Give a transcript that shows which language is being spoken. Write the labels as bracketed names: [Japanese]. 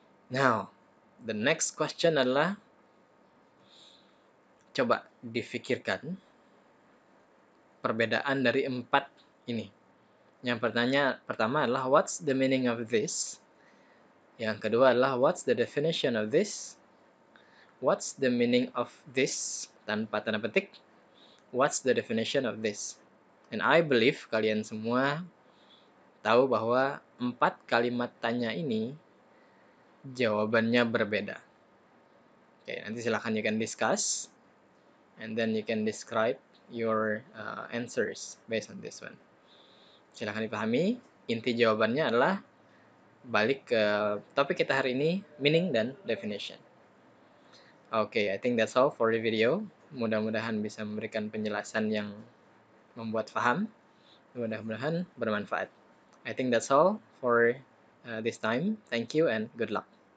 [English] Now, the next question [Indonesian] adalah coba difikirkan perbedaan dari 4 ini. Yang pertama adalah [English] what's the meaning of this? [Indonesian] Yang kedua adalah [English] what's the definition of this? What's the meaning of this? [Indonesian] Tanpa tanda petik. [English] What's the definition of this? And I believe [Indonesian] kalian semua tahu bahwa 4 kalimat tanya ini jawabannya berbeda. Oke, nanti silahkan [English] you can discuss and then you can describe your answers based on this one. [Indonesian] Silahkan dipahami, inti jawabannya adalah balik ke topik kita hari ini, meaning dan definition. [English] Oke, I think that's all for the video. [Indonesian] Mudah-mudahan bisa memberikan penjelasan yang membuat paham. Mudah-mudahan bermanfaat. [English] I think that's all for this time. Thank you and good luck.